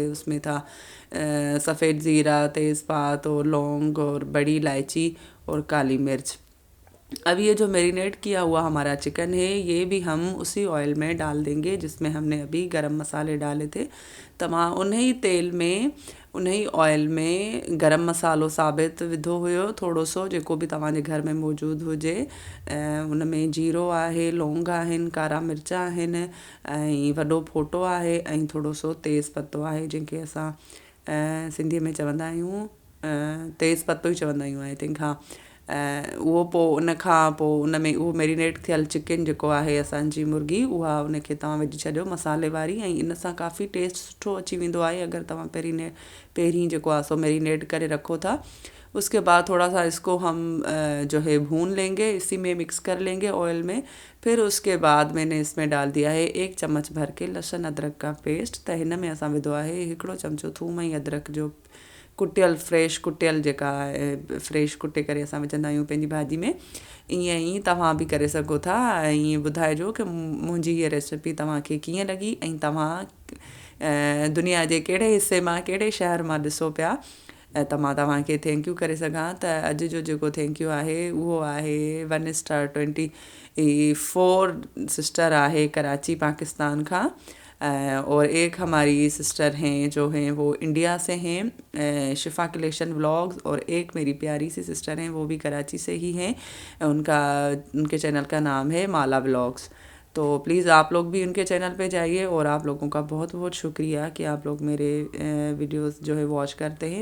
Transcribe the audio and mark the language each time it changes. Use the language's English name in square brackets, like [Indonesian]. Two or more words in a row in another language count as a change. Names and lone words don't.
[Urdu] اس میں تھا سفید زیرہ، تیزپات اور لونگ اور بڑی الائچی اور کالی مرچ. اب یہ جو میرینیٹ کیا ہوا ہمارا چکن ہے یہ بھی ہم اسی آئل میں ڈال دیں گے جس میں ہم نے ابھی گرم مسالے ڈالے تھے. [Sindhi] तमाम उन्हीं तेल में उन्हीं ऑयल में गरम मसालो साबित विधो हुयो थोड़ो सो, जेको बि तव्हांजे घर में मौजूदु हुजे। उन में जीरो आहे, लौंग आहिनि, कारा मिर्च आहिनि ऐं वॾो फोटो आहे ऐं थोड़ो सो तेज़ पत्तो आहे, जंहिंखे असां सिंधीअ में चवंदा आहियूं तेज़ पत्तो ई चवंदा आहियूं [English] I think. [Sindhi] हा, उहो पोइ उन खां पोइ उन में उहो मैरिनेट थियल चिकन जेको आहे असांजी मुर्गी, उहा उनखे तव्हां विझी छॾियो मसाले वारी। ऐं इन सां काफ़ी टेस्ट सुठो अची वेंदो आहे अगरि तव्हां पहिरीं जेको आहे सो मैरिनेट करे रखो था। [Urdu] اس کے بعد تھوڑا سا اس کو ہم جو ہے بھون لیں گے، اسی میں مکس کر لیں گے آئل میں. پھر اس کے بعد میں نے اس میں ڈال دیا ہے 1 چمچ بھر کے لہسن ادرک کا پیسٹ. [Sindhi] त हिन में असां विधो आहे 1 चमचो थूम ऐं अदरक जो कुटियल, फ्रेश कुटियल, जेका फ्रेश कुटे करे असां विझंदा आहियूं पंहिंजी भाॼी में। ईअं ई तव्हां बि करे सघो था। ऐं ॿुधाइजो कि मुंहिंजी हीअ रेसिपी तव्हांखे कीअं लॻी ऐं तव्हां दुनिया जे कहिड़े हिसे मां, कहिड़े शहर मां ॾिसो पिया। त मां तव्हांखे [English] thank you [Sindhi] करे सघां। त अॼु जो जेको [English] thank you [Sindhi] आहे उहो आहे 1 स्टार 24 सिस्टर आहे कराची पाकिस्तान खां। [Urdu] اور ایک ہماری سسٹر ہیں جو ہیں وہ انڈیا سے ہیں، شفا کلیکشن ولاگز. اور ایک میری پیاری سی سسٹر ہیں وہ بھی کراچی سے ہی ہیں، ان کے چینل کا نام ہے مالا ولاگز. تو پلیز آپ لوگ بھی ان کے چینل پہ جائیے۔ اور آپ لوگوں کا بہت بہت شکریہ کہ آپ لوگ میرے ویڈیوز جو ہے واچ کرتے ہیں.